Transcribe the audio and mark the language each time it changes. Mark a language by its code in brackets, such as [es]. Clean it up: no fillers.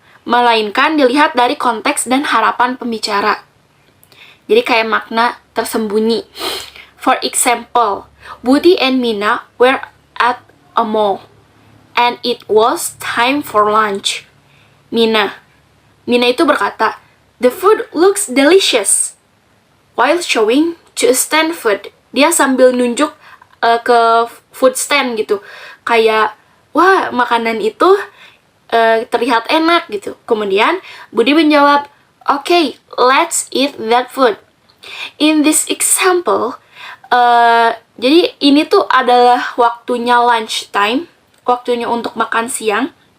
[id] Melainkan dilihat dari konteks dan harapan pembicara. Jadi kayak makna tersembunyi. [en] For example, Budi and Mina were at a mall and it was time for lunch. Mina [id] itu berkata, [en] the food looks delicious. While showing to a stand food. [id] Dia sambil nunjuk ke food stand gitu. Kayak, wah makanan itu terlihat enak gitu. Kemudian Budi menjawab, [en] okay, let's eat that food. In this example, [id] jadi ini tuh adalah waktunya lunch time, waktunya untuk makan siang.